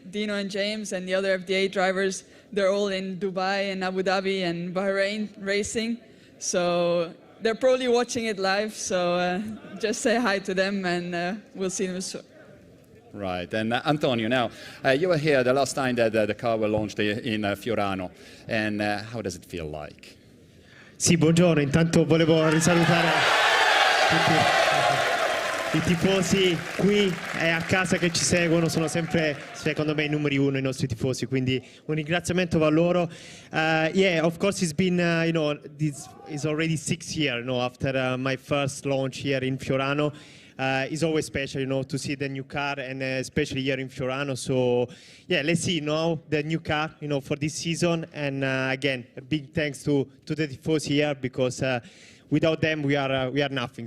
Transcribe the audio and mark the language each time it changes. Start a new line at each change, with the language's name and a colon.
English: Dino and James and the other FDA drivers, they're all in Dubai and Abu Dhabi and Bahrain racing. So they're probably watching it live. So just say hi to them, and we'll see them soon. Right, and Antonio, now, you were here the last time that the car was launched in Fiorano, and how does it feel like?
Italian: Sì, buongiorno, intanto volevo risalutare tutti i tifosi qui e a casa che ci seguono, sono sempre, secondo me, i numeri 1 i nostri tifosi, quindi un ringraziamento va a loro.
English: Yeah, of course it's been, this is already 6 years, after my first launch here in Fiorano. It's always special, you know, to see the new car, and especially here in Fiorano. So yeah, let's see now the new car, you know, for this season. And again, a big thanks to the Tifosi here, because without them we are nothing.